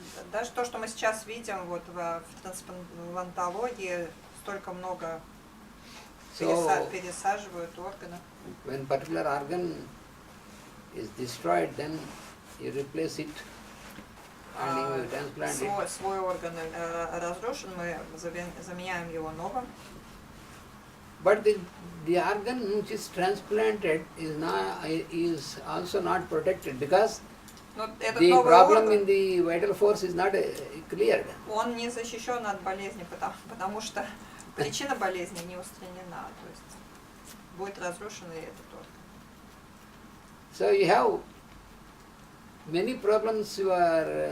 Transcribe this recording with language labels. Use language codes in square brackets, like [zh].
[ru] Даже то, что мы сейчас видим вот в трансплантологии, столько много пересаживают органов. [en] When particular organ is destroyed, then you replace it and you transplant it. [ru] Свой орган разрушен, мы заменяем его новым. [en] But the organ which is transplanted is also not protected because the problem in the vital force is not cleared. [ru] Он не защищен от болезни, потому что причина болезни не устранена. То есть будет разрушен и этот орган. [en] So you have many problems you are